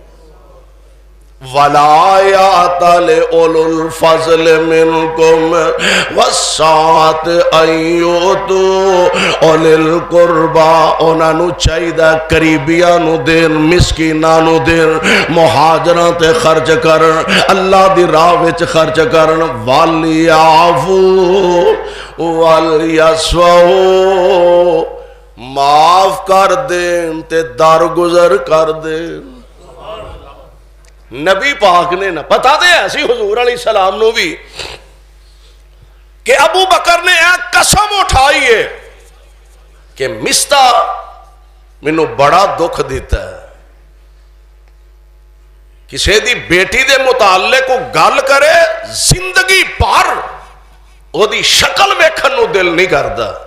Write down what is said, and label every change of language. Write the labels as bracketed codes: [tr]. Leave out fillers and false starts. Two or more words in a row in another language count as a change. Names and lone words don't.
[ar] وَلَا يَعْتَلِ أُولُو الْفَضْلِ مِنْكُمْ وَالسَّعَةِ أَن يُؤْتُوا أُولِي الْقُرْبَى [pa] انہاں نو چاہیدہ قریبیاں نو دین مسکیناں نو دین مہاجران تے خرچ کرن اللہ دی راہ وچ خرچ کرن [ar] وَلْيَعْفُوا وَلْيَصْفَحُوا [pa] معاف کر دین تے درگزر کر دین نبی پاک نے نہ پتا دے ایسی حضور علیہ السلام نو بھی کہ ابو بکر نے ایک قسم اٹھائی ہے کہ مستا مینوں بڑا دکھ دیتا ہے کسی دی بیٹی دے متعلق کو گل کرے زندگی پر وہ دی شکل ویکھن نو دل نہیں کردا